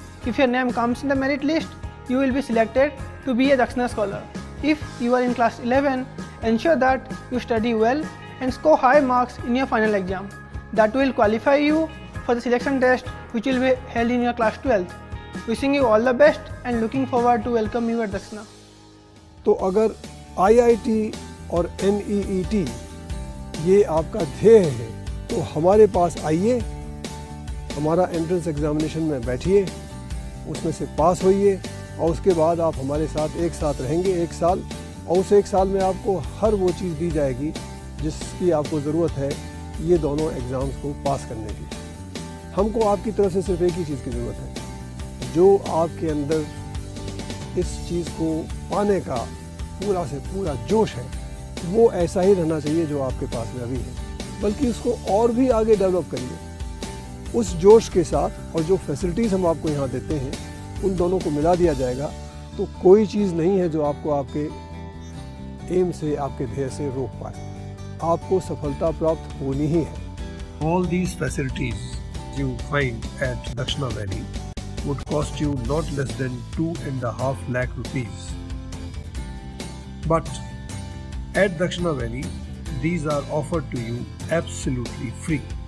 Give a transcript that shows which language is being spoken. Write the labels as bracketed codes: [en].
[en] If your name comes in the merit list, you will be selected to be a Dakshina scholar. If you are in class 11, ensure that you study well and score high marks in your final exam. That will qualify you for the selection test which will be held in your class 12th. Wishing you all the best and looking forward to welcome you at Dakshina. [hi] तो अगर IIT और NEET ये आपका ध्येय है तो हमारे पास आइए, हमारा एंट्रेंस एग्जामिनेशन में बैठिए, उसमें से पास होइए और उसके बाद आप हमारे साथ एक साथ रहेंगे 1 साल और उस 1 साल में आपको हर वो चीज़ दी जाएगी जिसकी आपको ज़रूरत है ये दोनों एग्ज़ाम्स को पास करने की। हमको आपकी तरफ से सिर्फ एक ही चीज़ की ज़रूरत है, जो आपके अंदर इस चीज़ को पाने का पूरा से पूरा जोश है वो ऐसा ही रहना चाहिए जो आपके पास में अभी है, बल्कि उसको और भी आगे डेवलप करिए। उस जोश के साथ और जो फैसिलिटीज़ हम आपको यहाँ देते हैं उन दोनों को मिला दिया जाएगा तो कोई चीज़ नहीं है जो आपको आपके एम से, आपके ध्येय से रोक पाए। आपको सफलता प्राप्त होनी ही है। [en] All these facilities you find at Dakshina Valley would cost you not less than 2.5 lakh rupees. But at Dakshina Valley, these are offered to you absolutely free.